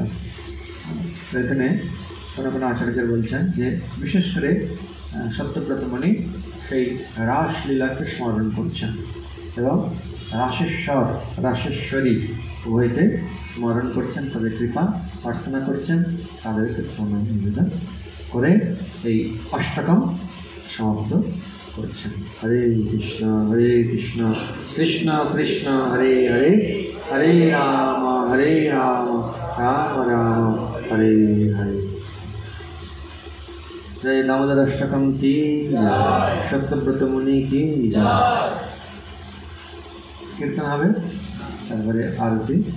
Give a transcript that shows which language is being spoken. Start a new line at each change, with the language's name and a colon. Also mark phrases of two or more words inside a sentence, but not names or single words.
Bangla: এখানে কোনো কোনো আচার্য বলছেন যে বিশেষ করে সত্যব্রত মুনি সেই রাসলীলাকে স্মরণ করছেন এবং রাসেশ্বর রাসেশ্বরী উভয়কে স্মরণ করছেন, তাদের কৃপা প্রার্থনা করছেন, তাদেরকে প্রণাম নিবেদন করে এই অষ্টকম সমাপ্ত করছেন।
Sanskrit: হরে কৃষ্ণ কৃষ্ণ কৃষ্ণ হরে হরে, হরে রাম রাম রাম হরে হরে।
Hindi: जय दामोदर अष्टकम की जय, सत्यव्रत मुनि की जय।
Bangla: कीर्तन হবে, তারপরে আরতি।